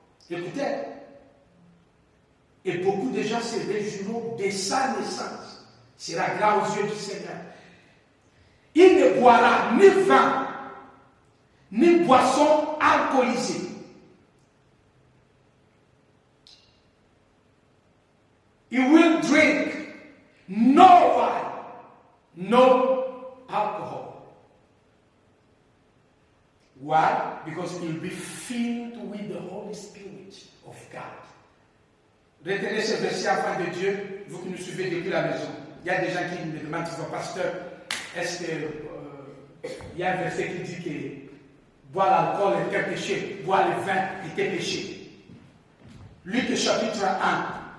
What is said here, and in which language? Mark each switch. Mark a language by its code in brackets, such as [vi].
[fr] Écoutez, et beaucoup de gens se réjouiront de sa naissance. Sera grand aux yeux du Seigneur. Il ne boira ni vin, ni boisson alcoolisée. [en] He will drink no wine, no alcohol. Why? Because he will be filled with the Holy Spirit of God. [fr] Retenez ce verset afin de Dieu, vous qui nous suivez depuis la maison. Il y a des gens qui me demandent, pasteur, est-ce que il y a un verset qui dit que boire l'alcool était péché, boire le vin était péché. Luc chapitre 1.